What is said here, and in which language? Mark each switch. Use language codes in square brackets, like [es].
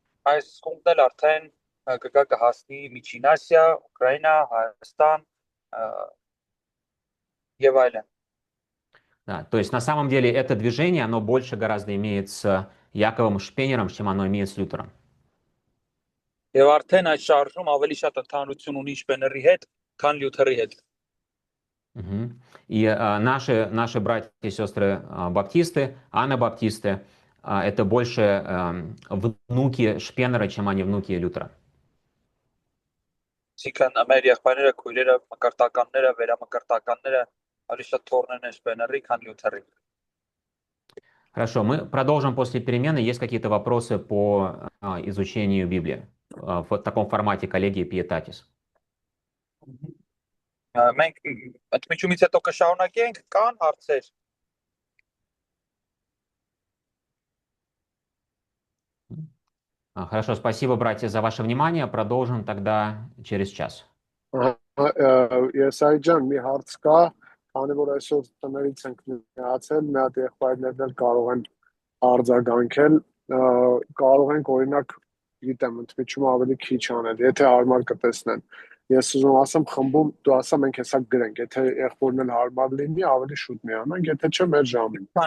[hy] Այս կողմն էլ արդեն կհասնի Միջին Ասիա, Ուկրաինա, Հայաստան եւ այլն։ [ru] Да, то есть на самом деле это движение, оно больше гораздо имеет с Яковом Шпенером, чем оно имеет с Лютером. [hy] Եվ արդեն այս շարժում ավելի շատ ընդհանրություն ունի Շպեների հետ, քան Լյութերի հետ։ [ru] И наши братья и сестры баптисты, анабаптисты, это больше внуки Шпенера, чем они внуки Лютера. [hy] Այսինքն մեր եղբայրները, քույրերը, մկրտականները, վերամկրտականները ավելի շատ թորներն են Շպեների, քան Լյութերի։ [ru] Хорошо, мы продолжим после перемены. Есть какие-то вопросы по изучению Библии в таком формате коллегии Pietatis? [hy] Մենք ընդմիջումից հետո կշարունակենք, կան հարցեր։ [ru] Хорошо, спасибо, братья, за ваше внимание. Продолжим тогда через час. [hy] Ես այջան մի հարց կա, քանի որ այսօր տներից ենք միացել, մի հատ եղբայրներն էլ կարող են արձագանքել, կարող ենք օրինակ, գիտեմ, ընդմիջումը ավելի քիչ անել, եթե հարմար կտեսնեն։ Ես ուզում ասեմ խմբում դու ասա մենք հեսա գրենք, եթե եղբորն էլ հարմար լինի, ավելի շուտ միանանք, եթե չէ մեր ժամին։